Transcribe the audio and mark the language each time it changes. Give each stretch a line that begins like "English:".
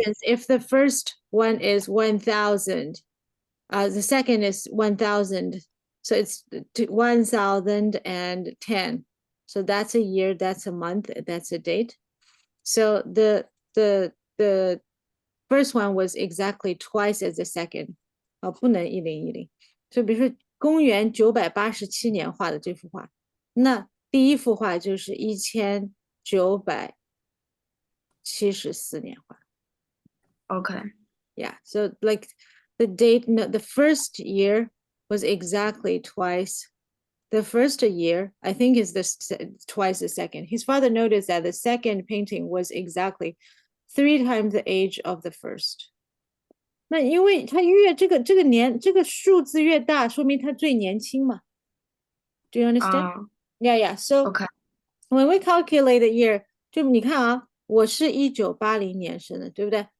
English: instance, if the first one is 1000, the second is 1000, so it's 1010. So that's a year, that's a month, that's a date. So the first one was exactly twice as the second.
Chinese: 不能1010。就比如说公元987年画的这幅画，那第一幅画就是1974年画。
English: okay. Yeah, so like the date, no, the first year was exactly twice. The first year, I think, is twice the second. His father noticed that the second painting was exactly 3 times the age of the first.
Chinese: 那因为他越这个数字越大，说明他最年轻嘛。
English: Do you understand? Yeah. So Okay. when we calculate the year，
Chinese: 就你看啊，我是1980年生的，对不对？